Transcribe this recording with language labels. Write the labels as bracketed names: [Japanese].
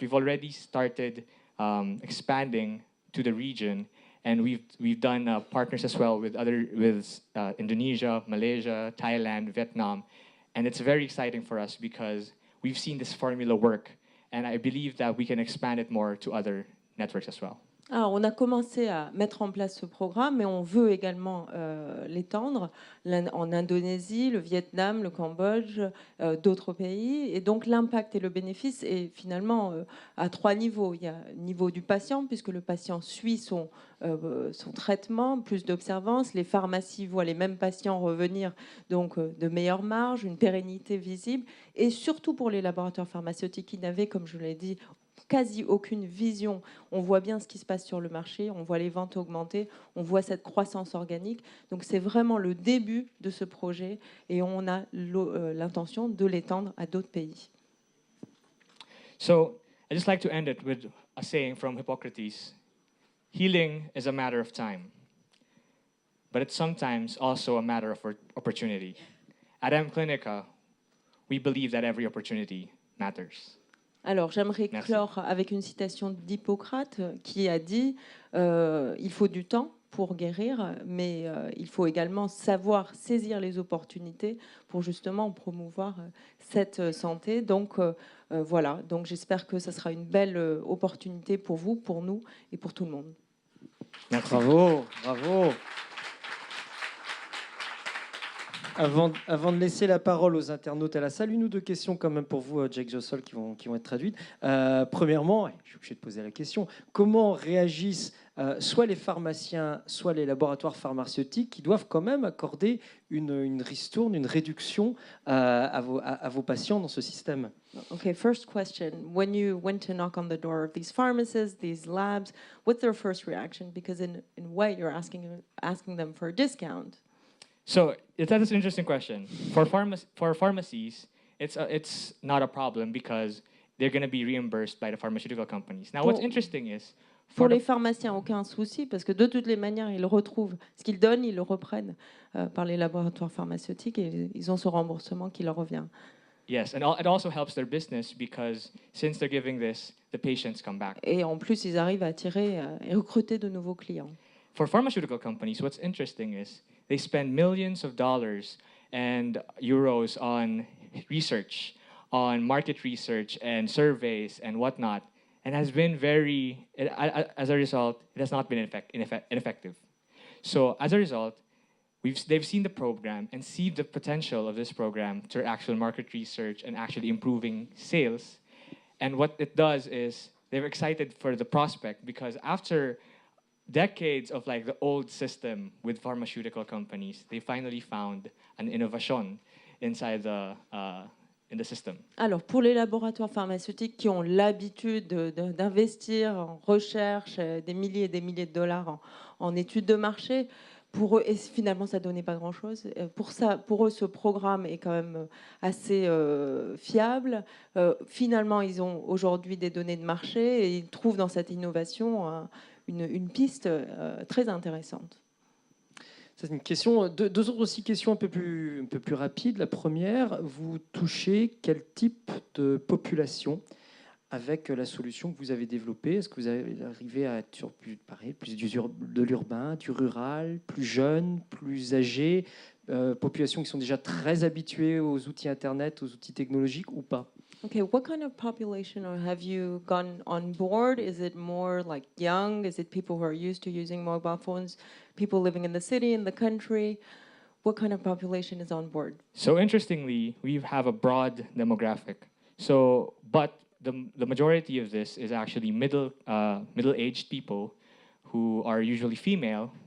[English] We've already started expanding to the region, and we've done partners as well with Indonesia, Malaysia, Thailand, Vietnam, and it's very exciting for us because we've seen this formula work, and I believe that we can expand it more to other networks as well. [French] Alors, on a commencé à mettre en place ce programme, mais on veut également l'étendre en Indonésie, le Vietnam, le Cambodge, d'autres pays. Et donc, l'impact et le bénéfice est finalement à trois niveaux. Il y a le niveau du patient, puisque le patient suit son traitement, plus d'observance. Les pharmacies voient les mêmes patients revenir, donc de meilleures marges, une pérennité visible. Et surtout pour les laboratoires pharmaceutiques qui n'avaient, comme je l'ai dit, quasi aucune vision. On voit bien ce qui se passe sur le marché, on voit les ventes augmenter, on voit cette croissance organique. Donc c'est vraiment le début de ce projet et on a l'intention de l'étendre à d'autres pays. [English] So I just like to end it with a saying from Hippocrates. Healing is a matter of time, but it's sometimes also a matter of opportunity. At M-Clinica, we believe that every opportunity matters. [French] Alors, j'aimerais clore avec une citation d'Hippocrate qui a dit il faut du temps pour guérir, mais il faut également savoir saisir les opportunités pour justement promouvoir cette santé. Donc voilà, donc j'espère que ça sera une belle opportunité pour vous, pour nous et pour tout le monde. Merci. Bravo, bravo. Avant de laisser la parole aux internautes à la salle, une ou deux questions quand même pour vous, Jake Jossol, qui vont être traduites. Premièrement, je suis obligé de poser la question, comment réagissent soit les pharmaciens, soit les laboratoires pharmaceutiques qui doivent quand même accorder une ristourne, une réduction à vos patients dans ce système. [English] Okay, first question. When you went to knock on the door of these pharmacists, these labs, what's their first reaction? Because in a way, you're asking them for a discount. So that's an interesting question. For pharmacies, it's not a problem because they're going to be reimbursed by the pharmaceutical companies. Now, what's [French] Pour- [English] interesting is [French] Pour [English] for [French] les [English] the, [French] pharmaciens, aucun souci, parce que de toutes les manières, ils retrouvent ce qu'ils donnent, ils le reprennent par les laboratoires pharmaceutiques et ils ont ce remboursement qui leur revient. [English] yes, and it also helps their business because since they're giving this, the patients come back. [French] Et en plus, ils arrivent à attirer et recruter de nouveaux clients. For pharmaceutical companies, what's interesting is they spend millions of dollars and euros on research, on market research and surveys and whatnot, and has been as a result, it has not been ineffective. So as a result, they've seen the program and see the potential of this program to actual market research and actually improving sales. And what it does is they're excited for the prospect because after decades of like the old system with pharmaceutical companies, they finally found an innovation inside in the system. Alors, pour les laboratoires pharmaceutiques qui ont l'habitude d'investir en recherche des milliers et des milliers de dollars en études de marché, pour eux, et finalement, ça ne donnait pas grand-chose. Pour eux, ce programme est quand même assez fiable. Finalement, ils ont aujourd'hui des données de marché et ils trouvent dans cette innovation une piste très intéressante. C'est une question. Deux autres aussi questions un peu plus rapides. La première, vous touchez quel type de population avec la solution que vous avez développée? Est-ce que vous arrivez à être sur plus de l'urbain, du rural, plus jeune, plus âgé, populations qui sont déjà très habituées aux outils Internet, aux outils technologiques ou pas? [English] Okay, what kind of population have you gone on board? Is it more like young? Is it people who are used to using mobile phones? People living in the city, in the country? What kind of population is on board? So interestingly, we have a broad demographic. So, but the majority of this is actually middle-aged people who are usually female.